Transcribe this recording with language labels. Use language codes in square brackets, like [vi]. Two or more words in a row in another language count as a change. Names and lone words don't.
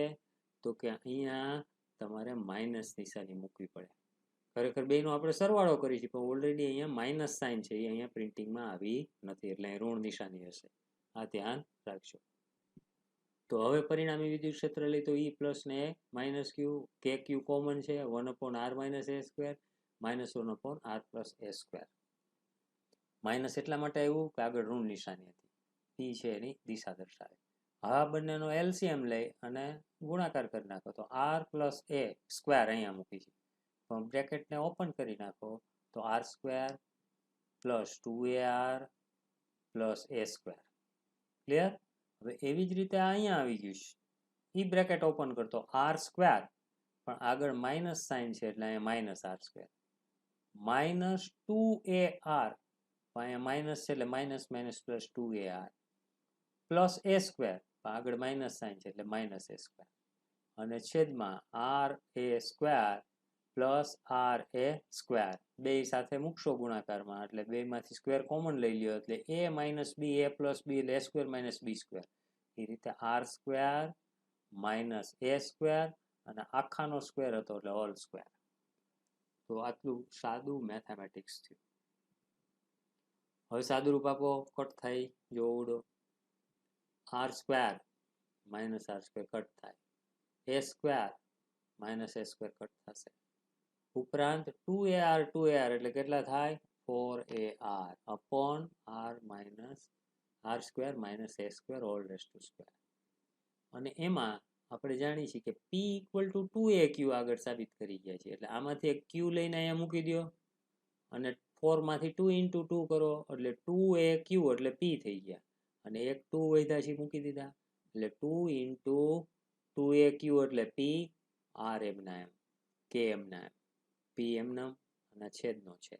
[gu] તો કે અહીંયા તમારે માઇનસ નિશાની મૂકવી પડે. ખરેખર બેનો આપણે સરવાળો કરી છે, પણ ઓલરેડી અહીંયા [en] minus sign [gu] છે એ અહીંયા પ્રિન્ટિંગમાં આવી નથી, એટલે ઋણ નિશાની હશે. આ ધ્યાન રાખજો. તો હવે પરિણામી વિદ્યુત ક્ષેત્ર લઈ તો E પ્લસ ને માઇનસ ક્યુ, કે ક્યુ કોમન છે, [en] 1/R minus A square -1/R plus A square. [gu] માઇનસ એટલા માટે આવ્યું કે આગળ ઋણ નિશાની હતી, P છે એની દિશા દર્શાવે. હા, બંનેનો LCM લઈ અને ગુણાકાર કરી નાખો તો [en] R plus A square [gu] અહીંયા મૂકી છે, પણ બ્રેકેટને ઓપન કરી નાખો તો [en] R square plus 2AR plus A square. [gu] ક્લિયર? હવે એવી જ રીતે અહીંયા આવી ગયું છે, ઈ બ્રેકેટ ઓપન કરતો R square, પણ આગળ [en] minus sign [gu] છે એટલે અહીંયા [en] minus R square minus 2AR, [gu] અહીંયા માઇનસ છે એટલે [en] minus minus plus 2AR plus A square, [gu] આગળ [en] minus sign [gu] છે એટલે [en] minus A square, [gu] અને છેદમાં [en] RA square plus RA square [gu] બે સાથે મૂકશો ગુણાકારમાં એટલે બે માંથી [en] square common [gu] લઈ લ્યો એટલે [en] A minus B, A plus B [gu] એટલે [en] A square minus B square. [gu] એ રીતે [en] R square minus A square [gu] અને આખાનો સ્ક્વેર હતો એટલે [en] whole square. [gu] તો આટલું સાદું મેથેમેટિક્સ થયું. હવે સાદું રૂપ આપો, કટ થાય, જો ઉડો [en] R square minus R square [gu] કટ થાય, [en] A square minus A square [gu] કટ થશે, ઉપરાંત 2AR એટલે કેટલા થાય? [en] 4AR upon R minus R square minus A square all raised to square. [gu] અને એમાં આપણે જાણીએ છીએ કે [en] P equal to 2AQ [gu] આગળ સાબિત કરી ગયા છે, એટલે આમાંથી એક Q લઈને અહીંયા મૂકી દો અને 4 માંથી [en] 2 into 2 [gu] કરો એટલે 2AQ એટલે P થઈ ગયા, અને એક 2 વધ્યા છે મૂકી દીધા એટલે [en] 2 into 2AQ [gu] એટલે P, R એમના એમ, K એમના એમ, P એમના અને છેદનો છેદ.